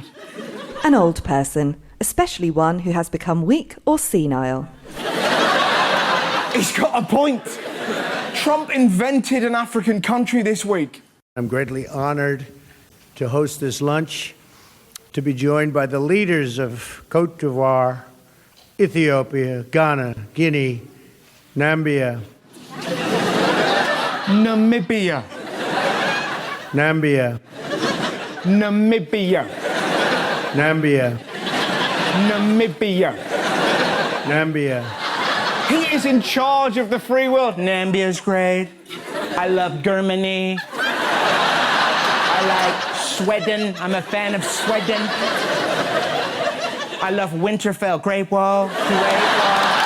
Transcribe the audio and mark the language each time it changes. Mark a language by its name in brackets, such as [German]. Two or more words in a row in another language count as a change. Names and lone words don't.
[English] An old person, especially one who has become weak or senile. He's got a point. Trump invented an African country this week. I'm greatly honored to host this lunch, to be joined by the leaders of Côte d'Ivoire, Ethiopia, Ghana, Guinea, Namibia. Namibia. Namibia. Namibia. Namibia. Namibia. Namibia. He is in charge of the free world. Namibia's great. I love Germany. I like Sweden. I'm a fan of Sweden. I love Winterfell. Great Wall. Great Wall.